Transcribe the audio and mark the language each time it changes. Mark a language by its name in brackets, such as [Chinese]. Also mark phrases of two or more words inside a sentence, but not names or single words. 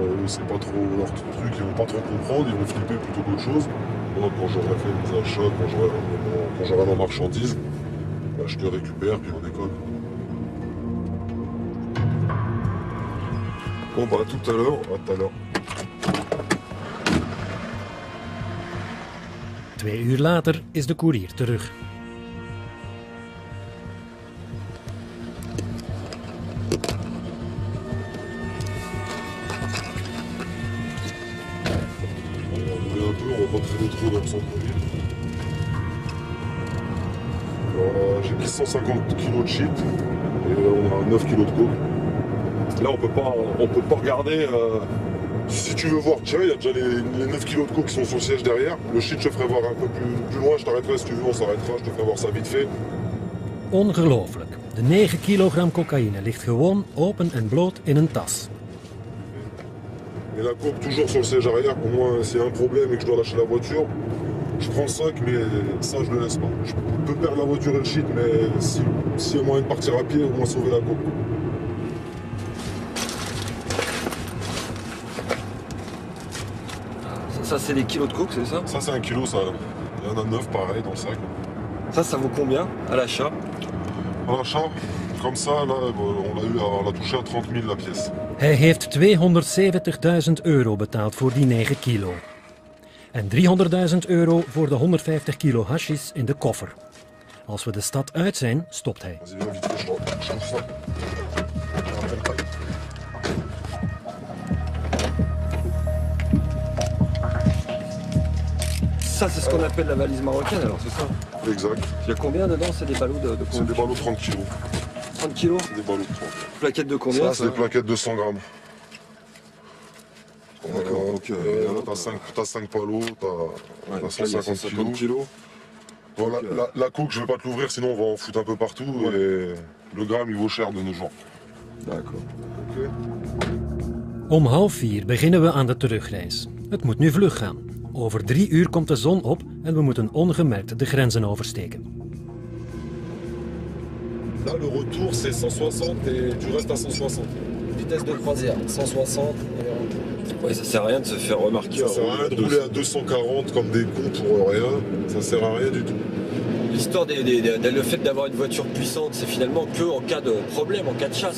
[French] Eux, c'est pas trop leur truc, ils vont pas trop comprendre, ils vont flipper plutôt qu'autre chose. Moi, quand j'aurai fait mes achats, quand j'aurai ma marchandise, bah, je te récupère puis on décolle. Bon, bah, à tout à l'heure. À tout à l'heure. [Dutch] 2 uur later is de koerier terug. [French] On va pas traîner trop dans le centre-ville. J'ai pris 150 kg de shit et on a 9 kg de coke. Là on peut pas regarder. Si tu veux voir, tiens, il y a déjà les 9 kg de coke qui sont sur le siège derrière. Le shit, je te ferai voir un peu plus loin. Je t'arrêterai si tu veux, on s'arrêtera. Je te ferai voir ça vite fait. [Dutch] Ongelooflijk. De 9 kilogram cocaïne ligt gewoon open en bloot in een tas. [French] Et la coke toujours sur le siège arrière. Au moins, s'il y a un problème et que je dois lâcher la voiture, je prends le sac, mais ça, je le laisse pas. Je peux perdre la voiture et le shit, mais s'il y a moyen de partir à pied, au moins sauver la coke. Ça, c'est des kilos de coke, c'est ça? Ça, c'est 1 kilo, ça. Il y en a 9, pareil, dans le sac. Ça vaut combien à l'achat? À l'achat, comme ça, là, on l'a touché à 30 000 la pièce. [Dutch] Hij heeft €270.000 betaald voor die 9 kilo. En €300.000 voor de 150 kilo hashis in de koffer. Als we de stad uit zijn, stopt hij. [French] Vas-y, viens vite, je trouve ça. Ça, c'est ce qu'on appelle la valise marocaine, alors, c'est ça? Exact. Il y a combien dedans? C'est des ballots de combien? C'est des ballots 30 kilos. 30 kilos? C'est des ballots de 30. Plaquettes de combien? Ça, c'est des plaquettes de 100 grammes. D'accord. Ok. trucs. Là, t'as 5 palos, t'as 150 kilos. Bon, la coke, je vais pas te l'ouvrir, sinon on va en foutre un peu partout. Ouais. Et le gramme, il vaut cher de nos jours. D'accord. Okay. [Dutch] Om 3:30 beginnen we aan de terugreis. Het moet nu vlug gaan. Over 3 uur komt de zon op en we moeten ongemerkt de grenzen oversteken. [French] Là, le retour, c'est 160 et tu restes à 160. Vitesse de croisière, 160. Ouais, ça sert à rien de se faire remarquer. Ça sert à rien de rouler à 240 comme des cons pour rien. Ça sert à rien du tout. L'histoire le fait d'avoir une voiture puissante, c'est finalement que en cas de problème, en cas de chasse.